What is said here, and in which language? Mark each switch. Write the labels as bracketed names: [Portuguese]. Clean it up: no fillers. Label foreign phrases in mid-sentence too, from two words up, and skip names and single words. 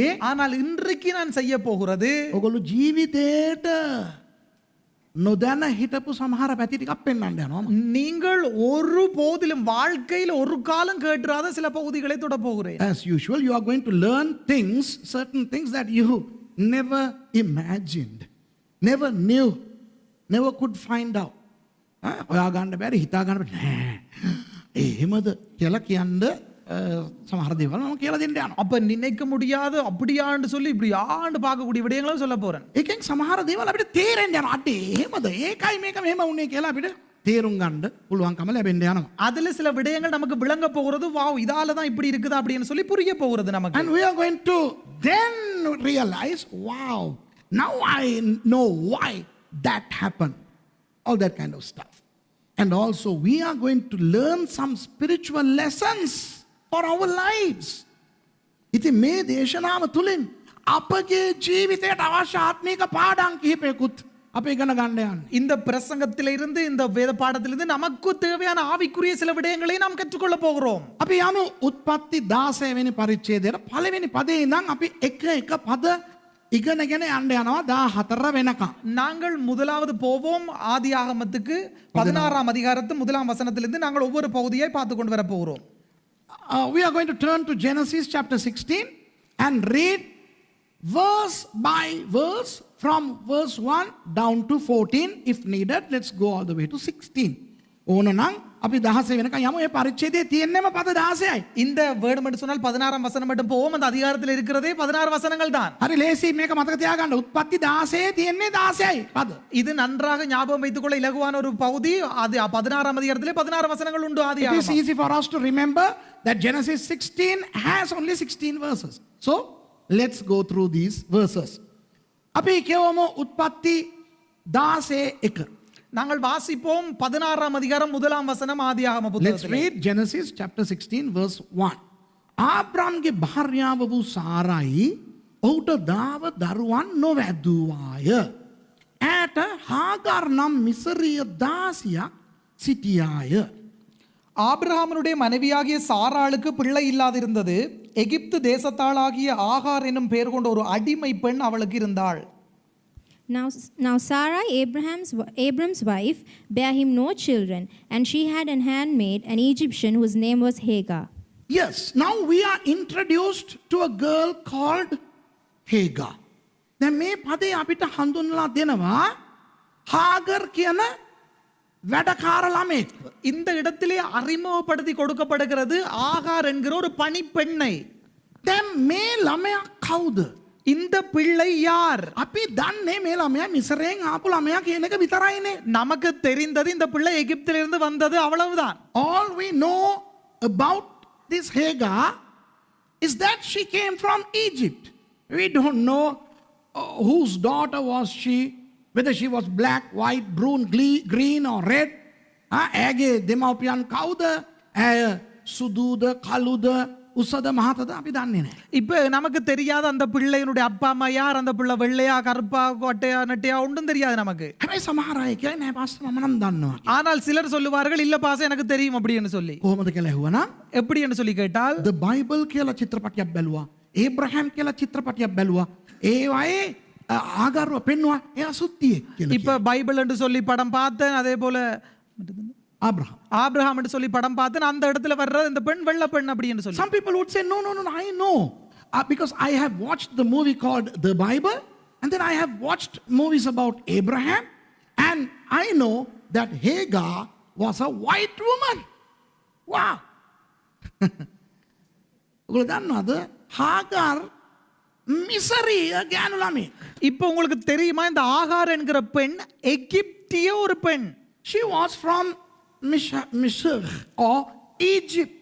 [Tamil] ஆனால் இன்றைக்கு நான் செய்ய போகிறது [Sinhala] ඔගොල්ලෝ ජීවිතේට නොදැන හිටපු සමහර පැති ටිකක් පෙන්වන්න යනවා. [Tamil] நீங்கள் ஒரு போதிலும் வாழ்க்கையில் ஒரு காலம் கேட்டுறாத சில பகுதிகளை தொட போகிறேன். [English] As usual, you are going to learn things, certain things that you never imagined, never knew, never could find out. [Sinhala] ඔයා ගන්න බැරි හිතා ගන්න බැරි නෑ. එහෙමද කියලා කියන්න සමහර දේවල් මම කියලා දෙන්න යනවා. [Tamil] அப்ப நினைக்க முடியாத அப்படியான்னு சொல்லி இப்படி ஆண்டு பார்க்கக்கூடிய விடயங்களும் சொல்ல போறேன். [Sinhala] ඒකෙන් සමහර දේවල් අපිට තේරෙන්න යනවා. අඩේ එහෙමද? ඒකයි මේක මෙහෙම වුනේ කියලා අපිට තේරුම් ගන්න පුළුවන්කම ලැබෙන්න යනවා. [Tamil] அதுல சில விடயங்கள் நமக்கு விளங்க போகிறது. வாவ், இதால தான் இப்படி இருக்குது அப்படின்னு சொல்லி புரிய போகிறது நமக்கு. [English] And we are going to then realize, wow, now I know why that happened. All that kind of stuff. And also we are going to learn some spiritual lessons for our lives. [Sinhala] ඉතින් මේ දේශනාව තුළින් අපගේ ජීවිතයට අවශ්‍ය ආත්මික පාඩම් කිහිපයකුත් අපි ඉගෙන ගන්න යන්නේ. [Tamil] இந்த பிரசங்கத்திலிருந்து இந்த வேத பாடத்திலிருந்து நமக்கு தேவையான ஆவிக்குரிய சில விடயங்களை நாம் கற்றுக்கொள்ள போகிறோம். [Sinhala] අපි යමු උත්පත්ති 16 වෙනි පරිච්ඡේදයට පළවෙනි පදේ ඉඳන් අපි එක එක පද ඉගෙනගෙන යන්න යනවා 14 වෙනකම්. [Tamil] நாங்கள் முதலாவது போவோம் ஆதியாகமத்துக்கு 16ஆம் அதிகாரத்து முதலாம் வசனத்திலிருந்து நாங்கள் ஒவ்வொரு பகுதியை பார்த்து கொண்டு வர போகிறோம். [English] We are going to turn to Genesis chapter 16 and read verse by verse from verse 1 down to 14 if needed. Let's go all the way to 16. [Sinhala] ඕනනම් අපි 16 වෙනකන් යමු. ඒ පරිච්ඡේදයේ තියෙන්නම පද 16යි. [Tamil] இந்த வேர்டு மட்டும் சொன்னால் 16ஆம் வசனம் மட்டும் போவோம். அந்த அதிகாரத்தில் இருக்கிறதே 16 வசனங்கள் தான். [Sinhala] හරි ලේසි මේක මතක තියාගන්න. උත්පත්ති 16 තියෙන්නේ 16යි පද. [Tamil] இது நன்றாக ஞாபகம் வைத்துக் கொள்ள இலகுவான ஒரு பகுதி. அது 16ஆம் அதிகாரத்திலே 16 வசனங்கள் உண்டு [English] It is [Tamil] ஆதியாகமம். [English] easy for us to remember that Genesis 16 has only 16 verses. So let's go through these verses. [Sinhala] අපි කියවමු උත්පත්ති 16:1. [Tamil] நாங்கள் வாசிப்போம் 16ஆம் அதிகாரம் முதலாம் வசனம் ஆதியாகம [English] Let's [Tamil] புத்தகத்திலே. [English] read Genesis chapter 16 verse 1. [Sinhala] ආබ්‍රාම්ගේ භාර්යාව වූ සාරයි ඔහුට දාව දරුවන් නොවැදුවාය. ඈට හාගාර් නම් මිසරිය දාසියක් සිටියාය. [Tamil] ஆபிரகாமனுடைய மனைவியாகிய சாராளுக்கு பிள்ளை இல்லாதிருந்தது. எகிப்து தேசத்தாளாகிய ஆகார் என்னும் பெயர் கொண்ட ஒரு அடிமை பெண் அவளுக்கு இருந்தாள். [English] Now Sarah, Abram's wife, bare him no children, and she had an handmaid, an Egyptian, whose name was Hagar. Yes, now we are introduced to a girl called Hagar. [Sinhala] දැන් මේ පදේ අපිට හඳුන්වලා දෙනවා හාගර් කියන වැඩකාර ළමෙක්. [Tamil] இந்த இடத்திலே அறிமுகப்படுத்தி கொடுக்கப்படுகிறது ஆகார் என்கிற ஒரு பணிப்பெண்ணை. [Sinhala] දැන් මේ ළමයා කවුද? [Tamil] இந்த பிள்ளை யார்? [Sinhala] අපි දන්නේ මේ ළමයා මිසරයෙන් ආපු ළමයා කියන එක විතරයිනේ. [Tamil] நமக்கு தெரிந்தது இந்த பிள்ளை எகிப்திலிருந்து வந்தது அவ்வளவுதான். [English] All we know about this Hagar is that she came from Egypt. We don't know whose daughter was she, whether she was black, white, brune, green or red. [Sinhala] ඇගේ දෙමව්පියන් කවුද? ඇය සුදුද, කළුද, උසද, මහතද අපි දන්නේ නැහැ. [Tamil] இப்ப நமக்கு தெரியாத அந்த பிள்ளையினுடைய அப்பா அம்மா யார், அந்த பிள்ளை வெள்ளையா கருப்பா கொட்டையா நெட்டையா ஒன்றும் தெரியாது நமக்கு. [Sinhala] හැබැයි සමහර අය කියයි නෑ පාස්ටර් මම නම් දන්නවා. [Tamil] ஆனால் சிலர் சொல்லுவார்கள் இல்ல பாஸ் எனக்கு தெரியும் அப்படின்னு சொல்லி. [Sinhala] කොහොමද කියලා ඇහුවනම් [Tamil] எப்படி என்று சொல்லி கேட்டால் [Sinhala] The Bible කියලා චිත්‍රපටයක් බැලුවා. ඒබ්‍රහම් කියලා චිත්‍රපටයක් බැලුවා. ඒවායේ ආගාරව පෙන්නවා එයා සුත්තියෙක් කියලා. [Tamil] இப்ப பைபிள் என்று சொல்லி படம் பார்த்தேன், அதே போல [Sinhala] ආබ්‍රහම්. [Tamil] ஆபிரகாம் என்று சொல்லி படம் பார்த்தேன், அந்த இடத்துல வர்ற இந்த பெண் வெள்ளை பெண் அப்படின்னு சொல்லி. [English] Some people would say no, I know because I have watched the movie called The Bible and then I have watched movies about Abraham and I know that Hagar was a white woman. Wow. [Sinhala] ඔගොල්ලෝ දන්නවද හාගාර් මිසරි ගෑනු ළමෙක්. [Tamil] இப்ப உங்களுக்கு தெரியுமா இந்த ஆகார் என்கிற பெண் எகிப்திய ஒரு பெண். [English] She was from Misr or Egypt.